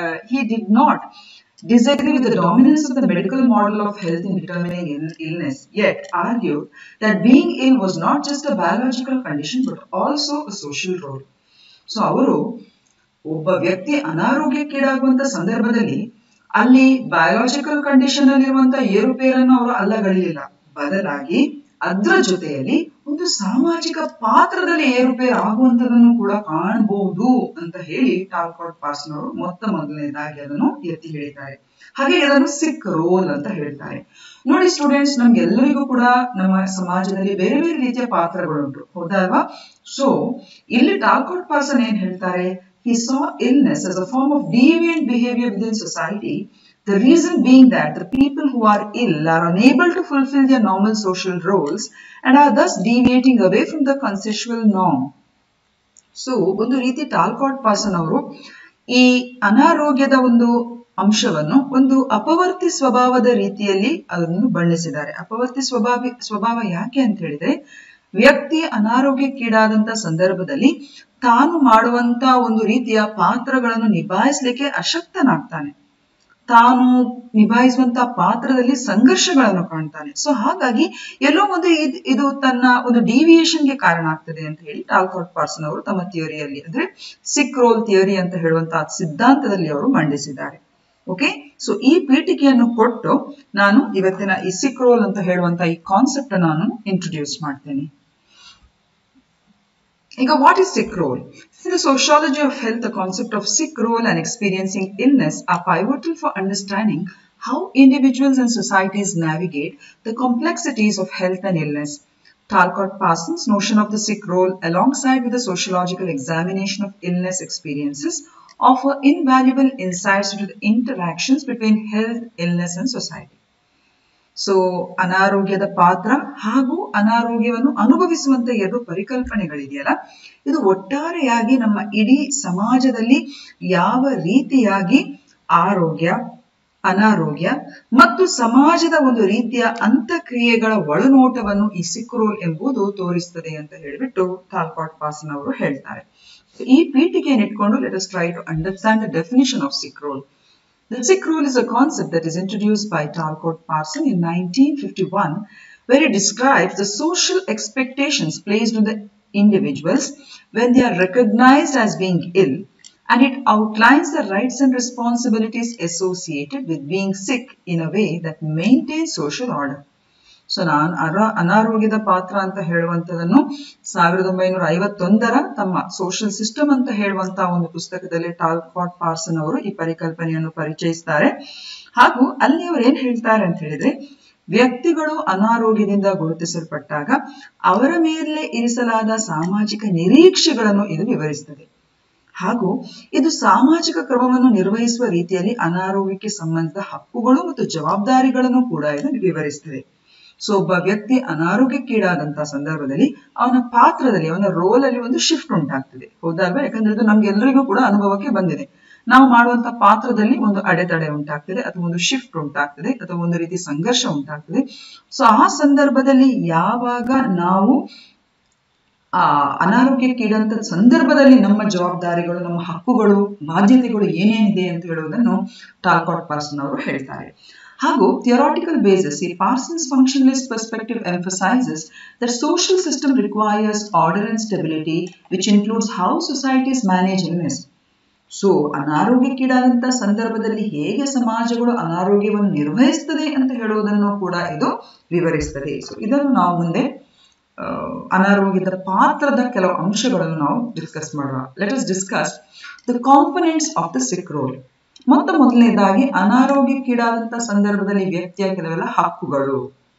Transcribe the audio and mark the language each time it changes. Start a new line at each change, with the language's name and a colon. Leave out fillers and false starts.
English: he did not disagree with the dominance of the medical model of health in determining illness, yet argued that being ill was not just a biological condition but also a social role.
Kannada: So ಅವರು ಒಬ್ಬ ವ್ಯಕ್ತಿ ಅನಾರೋಗ್ಯಕ್ಕೀಡಾಗುವಂತ ಸಂದರ್ಭದಲ್ಲಿ ಅಲ್ಲಿ biological condition ಅಲ್ಲಿರುವಂತ ಏರುಪೇರನ್ನು ಅವರು ಅಲ್ಲಗಳಿಲ್ಲ, ಬದಲಾಗಿ ಅದರ ಜೊತೆಯಲ್ಲಿ ಒಂದು ಸಾಮಾಜಿಕ ಪಾತ್ರದಲ್ಲಿ ಏರುಪೇರು ಆಗುವಂತದನ್ನು ಕೂಡ ಕಾಣಬಹುದು ಅಂತ ಹೇಳಿ ಟಾಲ್ಕಾಟ್ ಪಾರ್ಸನ್ ಅವರು ಮೊದಲನೇದಾಗಿ ಅದನ್ನು ಎತ್ತಿ ಹೇಳಿದ್ದಾರೆ. ಹಾಗೆ ಅದನ್ನು ಸಿಕ್ ರೋಲ್ ಅಂತ ಹೇಳ್ತಾರೆ. ನೋಡಿ ಸ್ಟೂಡೆಂಟ್ಸ್, ನಮ್ಗೆಲ್ಲರಿಗೂ ಕೂಡ ನಮ್ಮ ಸಮಾಜದಲ್ಲಿ ಬೇರೆ ಬೇರೆ ರೀತಿಯ ಪಾತ್ರಗಳುಂಟು, ಹೌದಲ್ವಾ? ಸೊ ಇಲ್ಲಿ ಟಾಲ್ಕಾಟ್ ಪಾರ್ಸನ್ ಏನ್ ಹೇಳ್ತಾರೆ,
English: he saw illness as a form of deviant behavior within society. The reason being that the people who are ill are unable to fulfill their normal social roles and are thus deviating away from the consensual norm.
Kannada: So ಒಂದು ರೀತಿ ಟಾಲ್ಕಾಟ್ ಪಾರ್ಸನ್ ಅವರು ಈ ಅನಾರೋಗ್ಯದ ಒಂದು ಅಂಶವನ್ನು ಒಂದು ಅಪವರ್ತಿ ಸ್ವಭಾವದ ರೀತಿಯಲ್ಲಿ ಅದನ್ನು ಬಣ್ಣಿಸಿದ್ದಾರೆ. ಅಪವರ್ತಿ ಸ್ವಭಾವ ಯಾಕೆ ಅಂತ ಹೇಳಿದ್ರೆ, ವ್ಯಕ್ತಿ ಅನಾರೋಗ್ಯಕ್ಕೀಡಾದಂತ ಸಂದರ್ಭದಲ್ಲಿ ತಾನು ಮಾಡುವಂತ ಒಂದು ರೀತಿಯ ಪಾತ್ರಗಳನ್ನು ನಿಭಾಯಿಸಲಿಕ್ಕೆ ಅಶಕ್ತನಾಗ್ತಾನೆ. ತಾನು ನಿಭಾಯಿಸುವಂತಹ ಪಾತ್ರದಲ್ಲಿ ಸಂಘರ್ಷಗಳನ್ನು ಕಾಣ್ತಾನೆ. ಸೊ ಹಾಗಾಗಿ ಎಲ್ಲೋ ಒಂದು ಇದು ತನ್ನ ಒಂದು ಡಿವಿಯೇಷನ್ಗೆ ಕಾರಣ ಆಗ್ತದೆ ಅಂತ ಹೇಳಿ ಟಾಲ್ಕಾಟ್ ಪಾರ್ಸನ್ ಅವರು ತಮ್ಮ ಥಿಯರಿಯಲ್ಲಿ, ಅಂದ್ರೆ ಸಿಕ್ ರೋಲ್ ಥಿಯರಿ ಅಂತ ಹೇಳುವಂತಹ ಸಿದ್ಧಾಂತದಲ್ಲಿ ಅವರು ಮಂಡಿಸಿದ್ದಾರೆ. ಓಕೆ, ಸೊ ಈ ಪೀಠಿಕೆಯನ್ನು ಕೊಟ್ಟು ನಾನು ಇವತ್ತಿನ ಈ ಸಿಕ್ ರೋಲ್ ಅಂತ ಹೇಳುವಂತಹ ಈ ಕಾನ್ಸೆಪ್ಟ್ ನಾನು ಇಂಟ್ರೊಡ್ಯೂಸ್ ಮಾಡ್ತೇನೆ. ಈಗ
English: What is sick role? In the sociology of health, the concept of sick role and experiencing illness are pivotal for understanding how individuals and societies navigate the complexities of health and illness. Talcott Parsons' notion of the sick role, alongside with the sociological examination of illness experiences, offer invaluable insights into the interactions between health, illness and society.
Kannada: So ಅನಾರೋಗ್ಯದ ಪಾತ್ರ ಹಾಗೂ ಅನಾರೋಗ್ಯವನ್ನು ಅನುಭವಿಸುವಂತ ಎರಡು ಪರಿಕಲ್ಪನೆಗಳಿದೆಯಲ್ಲ, ಇದು ಒಟ್ಟಾರೆಯಾಗಿ ನಮ್ಮ ಇಡೀ ಸಮಾಜದಲ್ಲಿ ಯಾವ ರೀತಿಯಾಗಿ ಆರೋಗ್ಯ, ಅನಾರೋಗ್ಯ ಮತ್ತು ಸಮಾಜದ ಒಂದು ರೀತಿಯ ಅಂತಕ್ರಿಯೆಗಳ ಒಳನೋಟವನ್ನು ಈ ಸಿಕ್ ರೋಲ್ ಎಂಬುದು ತೋರಿಸ್ತದೆ ಅಂತ ಹೇಳಿಬಿಟ್ಟು ಟಾಲ್ಕಾಟ್ ಪಾರ್ಸನ್ ಅವರು ಹೇಳ್ತಾರೆ. ಈ ಪೀಠಿಕೆಯನ್ನು ಇಟ್ಕೊಂಡು
English: Let us try to understand the definition of sick role. The sick role is a concept that is introduced by Talcott Parson in 1951, where it describes the social expectations placed on the individuals when they are recognized as being ill, and it outlines the rights and responsibilities associated with being sick in a way that maintains social order.
Kannada: So ಅನಾರೋಗ್ಯದ ಪಾತ್ರ ಅಂತ ಹೇಳುವಂತದನ್ನು 1951 ತಮ್ಮ social system ಅಂತ ಹೇಳುವಂತಹ ಒಂದು ಪುಸ್ತಕದಲ್ಲಿ ಟಾಲ್ಕಾಟ್ ಪಾರ್ಸನ್ ಅವರು ಈ ಪರಿಕಲ್ಪನೆಯನ್ನು ಪರಿಚಯಿಸ್ತಾರೆ. ಹಾಗೂ ಅಲ್ಲಿ ಅವರು ಏನ್ ಹೇಳ್ತಾರೆ ಅಂತ ಹೇಳಿದ್ರೆ, ವ್ಯಕ್ತಿಗಳು ಅನಾರೋಗ್ಯದಿಂದ ಗುರುತಿಸಲ್ಪಟ್ಟಾಗ ಅವರ ಮೇಲೆ ಇರಿಸಲಾದ ಸಾಮಾಜಿಕ ನಿರೀಕ್ಷೆಗಳನ್ನು ಇದು ವಿವರಿಸುತ್ತದೆ. ಹಾಗೂ ಇದು ಸಾಮಾಜಿಕ ಕ್ರಮವನ್ನು ನಿರ್ವಹಿಸುವ ರೀತಿಯಲ್ಲಿ ಅನಾರೋಗ್ಯಕ್ಕೆ ಸಂಬಂಧಿಸಿದ ಹಕ್ಕುಗಳು ಮತ್ತು ಜವಾಬ್ದಾರಿಗಳನ್ನು ಕೂಡ ಇದು ವಿವರಿಸುತ್ತದೆ. ಸೊ ಒಬ್ಬ ವ್ಯಕ್ತಿ ಅನಾರೋಗ್ಯಕ್ಕೀಡಾದಂತಹ ಸಂದರ್ಭದಲ್ಲಿ ಅವನ ಪಾತ್ರದಲ್ಲಿ, ಅವನ ರೋಲ್ ಅಲ್ಲಿ ಒಂದು ಶಿಫ್ಟ್ ಉಂಟಾಗ್ತದೆ, ಹೌದಲ್ವಾ? ಯಾಕಂದ್ರೆ ಇದು ನಮ್ಗೆಲ್ಲರಿಗೂ ಕೂಡ ಅನುಭವಕ್ಕೆ ಬಂದಿದೆ. ನಾವು ಮಾಡುವಂತ ಪಾತ್ರದಲ್ಲಿ ಒಂದು ಅಡೆತಡೆ ಉಂಟಾಗ್ತದೆ, ಅಥವಾ ಒಂದು ಶಿಫ್ಟ್ ಉಂಟಾಗ್ತದೆ, ಅಥವಾ ಒಂದು ರೀತಿ ಸಂಘರ್ಷ ಉಂಟಾಗ್ತದೆ. ಸೊ ಆ ಸಂದರ್ಭದಲ್ಲಿ ಯಾವಾಗ ನಾವು ಅನಾರೋಗ್ಯಕ್ಕೀಡಂತ ಸಂದರ್ಭದಲ್ಲಿ ನಮ್ಮ ಜವಾಬ್ದಾರಿಗಳು, ನಮ್ಮ ಹಕ್ಕುಗಳು, ಬಾಧ್ಯತೆಗಳು ಏನೇನಿದೆ ಅಂತ ಹೇಳುವುದನ್ನು ಟಾಲ್ಕಾಟ್ ಪಾರ್ಸನ್ ಅವರು ಹೇಳ್ತಾರೆ. ಹಾಗೂ
English: theoretical basis, ಈ Parsons functionalist perspective emphasizes that social system requires order and stability, which includes how societies manage illness.
Kannada: So ಅನಾರೋಗ್ಯಕ್ಕೀಡಾದಂತ ಸಂದರ್ಭದಲ್ಲಿ ಹೇಗೆ ಸಮಾಜಗಳು ಅನಾರೋಗ್ಯವನ್ನು ನಿರ್ವಹಿಸುತ್ತದೆ ಅಂತ ಹೇಳುವುದನ್ನು ಕೂಡ ಇದು ವಿವರಿಸುತ್ತದೆ. ಸೊ ಇದನ್ನು ನಾವು ಮುಂದೆ ಅನಾರೋಗ್ಯದ ಪಾತ್ರದ ಕೆಲವು ಅಂಶಗಳನ್ನು ನಾವು ಡಿಸ್ಕಸ್ ಮಾಡೋಣ.
English: Let us discuss the components of the sick role.
Kannada: ಮೊದಲನೇದಾಗಿ ಅನಾರೋಗ್ಯಕ್ಕೀಡಾದಂತ ಸಂದರ್ಭದಲ್ಲಿ ವ್ಯಕ್ತಿಯ ಕೆಲವೆಲ್ಲ ಹಕ್ಕುಗಳು.